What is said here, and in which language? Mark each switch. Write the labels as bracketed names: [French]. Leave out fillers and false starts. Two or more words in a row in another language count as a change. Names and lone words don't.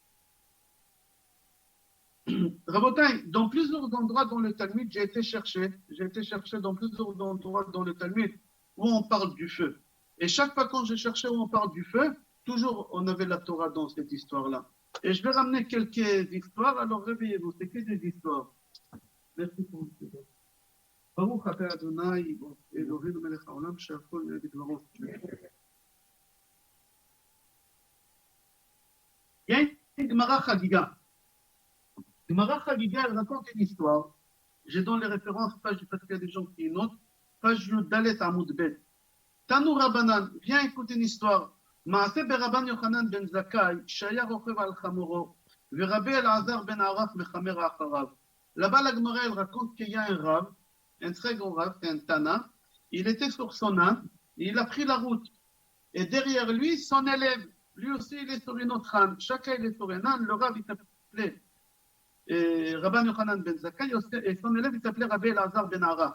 [French] Rabotai, dans plusieurs endroits dans le Talmud, j'ai été chercher dans plusieurs endroits dans le Talmud où on parle du feu. Et chaque fois quand je cherchais où on parle du feu, toujours on avait la Torah dans cette histoire-là. Et je vais ramener quelques histoires, alors réveillez-vous, c'est que des histoires. Merci pour vous. [Hebrew] ברוך אתה ה', אלוהינו מלך העולם, שהכל נאה בדברו. [French] Il y a une Gemara Chagiga. Gemara Chagiga, elle raconte une histoire. J'ai dans les références, parce qu'il y a des gens qui notent, page [Hebrew] ד' עמוד ב. תנו רבנן, [French] viens écouter une histoire. [Hebrew] מעשה ברבן יוחנן בן זכאי, שהיה רוכב על חמורו, ורבי אלעזר בן ערף מחמר אחריו. [French] Là-bas, la Gemara, elle raconte qu'il y a un rave, un très grand rave, c'est un Tana. Il était sur son âne, et il a pris la route. Et derrière lui, son élève, lui aussi, il est sur une autre âne. Chacun, il est sur un âne. Le rave, il s'appelait Rabban Yochanan ben Zakkai, et son élève, il s'appelait Rabbi Elazar ben Arach.